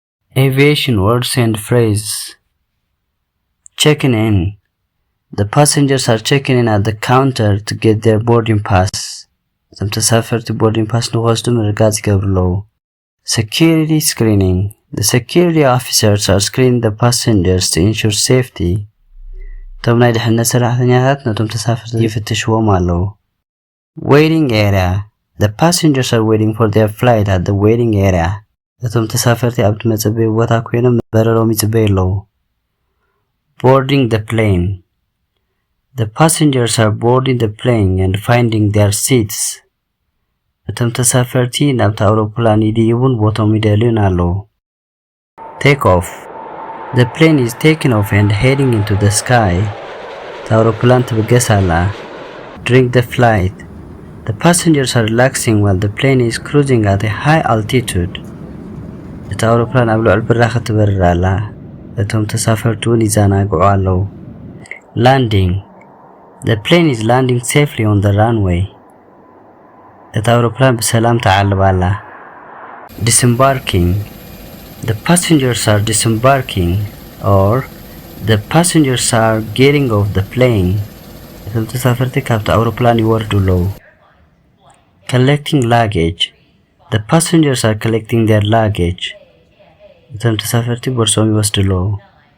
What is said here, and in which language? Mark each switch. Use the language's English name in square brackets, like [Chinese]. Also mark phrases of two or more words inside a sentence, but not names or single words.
[English] Aviation words and phrases. Checking in. The passengers are checking in at the counter to get their boarding pass. [Tigrinya] እቶም ተሳፈርቲ [English] boarding pass [Tigrinya] ንወስዱ ምርጋጽ ይገብርሉ። [English] Security screening. The security officers are screening the passengers to ensure safety. [Tigrinya] እቶም ናይ ድሕነት ሰራሕተኛታት ነቶም ተሳፈርቲ ይፍትሽዎም ኣለዉ። [English] Waiting area. The passengers are waiting for their flight at the waiting area. [Tigrinya] እቶም ተሳፈርቲ ኣብቲ መጸበዪ ቦታ ኮይኖም በረሮም ይጽበዩ ኣለዉ። [English] Boarding the plane. The passengers are boarding the plane and finding their seats. [Tigrinya] እቶም ተሳፈርቲ ናብቲ ኣውሮፕላን ይድይቡን ቦታኦም ይደልዩን ኣለዉ። [English] Take off. The plane is taking off and heading into the sky. [Tigrinya] እቲ ኣውሮፕላን ትብገስ ኣላ። [English] During the flight, the passengers are relaxing while the plane is cruising at a high altitude. [Tigrinya] እቲ ኣውሮፕላን ኣብ ልዑል ብራኸ ትበርር ኣላ። እቶም ተሳፈርቲ እውን ይዘናግዑ ኣለዉ። Landing. [English] The plane is landing safely on the runway. [Tigrinya] እቲ ኣውሮፕላን በሰላም ተዓልባ ኣላ። Disembarking. [English] The passengers are disembarking, or the passengers are getting off the plane. [Tigrinya] እቶም ተሳፈርቲ ካብቲ ኣውሮፕላን ይወርዱ ኣለዉ። [English] Collecting luggage. The passengers are collecting their luggage. [Tigrinya] እቶም ተሳፈርቲ ቦርሶም ይወስዱ ኣለዉ።